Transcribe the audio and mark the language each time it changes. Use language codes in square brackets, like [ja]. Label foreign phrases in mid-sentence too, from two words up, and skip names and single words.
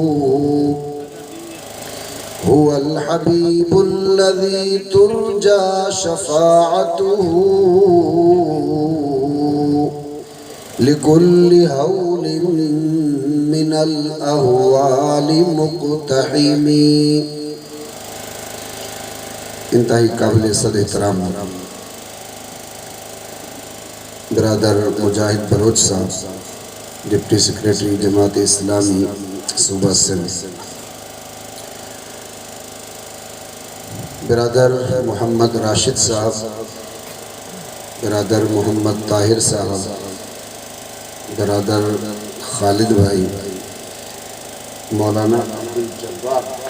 [ar] هو الحبيب الذي ترجى شفاعته لكل هول من الأهوال مقتحم. [ur] انتہائی قابل صد احترام برادر مجاہد بلوچ صاحب, [en] deputy secretary [ur] جماعت اسلامی صوبہ سندھ, برادر محمد راشد صاحب، برادر محمد طاہر صاحب، برادر خالد بھائی، مولانا عبدالجبار,